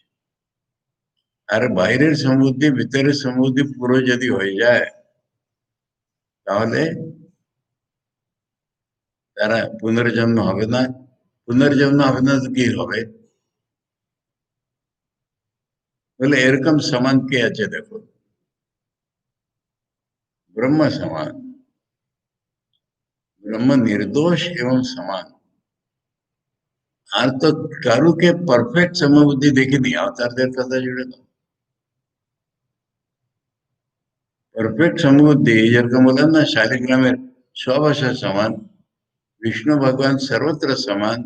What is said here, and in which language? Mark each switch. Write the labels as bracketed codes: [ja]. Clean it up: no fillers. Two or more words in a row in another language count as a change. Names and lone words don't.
[bn] আর বাইরের সমবুদ্ধি ভিতরের সমবুদ্ধি পুরো যদি হয়ে যায়, তাহলে তারা পুনর্জন্ম হবে না। পুনর্জন্ম হবে না তো কি হবে? বলে এরকম সমান কে আছে দেখো, ব্রহ্ম সমান, [sa] ब्रह्म निर्दोष एवं समान। [bn] আর তো কারুকে পারফেক্ট সমবুদ্ধি দেখিনি অবতারদের কথা জুড়ে তো। পারফেক্ট সমবুদ্ধি যেরকম বললাম না, শালিগ্রামের সব আশা সমান, বিষ্ণু ভগবান সর্বত্র সমান।